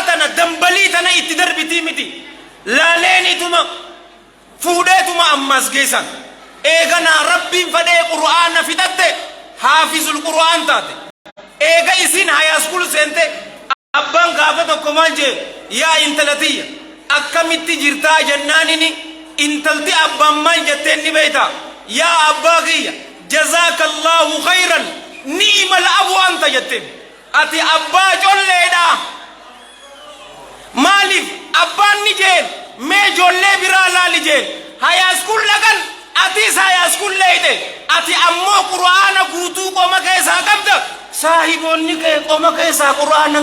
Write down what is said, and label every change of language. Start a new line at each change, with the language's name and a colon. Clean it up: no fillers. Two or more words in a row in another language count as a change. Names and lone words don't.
Oromo: tana dambalii tana itti darbitii miti laaleenituma fuudheetuma ammas geessan eeganaa rabbiin fadhee qur'aana fixatte
Arabic: حافظ القرآن
Oromo: taate eega isin hayaaskuul seente abbaan gaafa tokko maal jee yaa intalatiyya akkamitti jirtaa jennaanini intalti abbaan maal jetteen ni beeyta yaa abbaa kiyya
Arabic: جزاك الله خيرا نعم الأب أنت
Oromo: jetteen ati abbaa colleedha maaliif abbaan ni jeen mee jollee biraa laali jeen hayaaskuul lagan atis hayaaskuul leeyte ati ammoo qur'aana guutuu qoma keessaa qabda saahiboonni kee qoma keessaa qur'aanan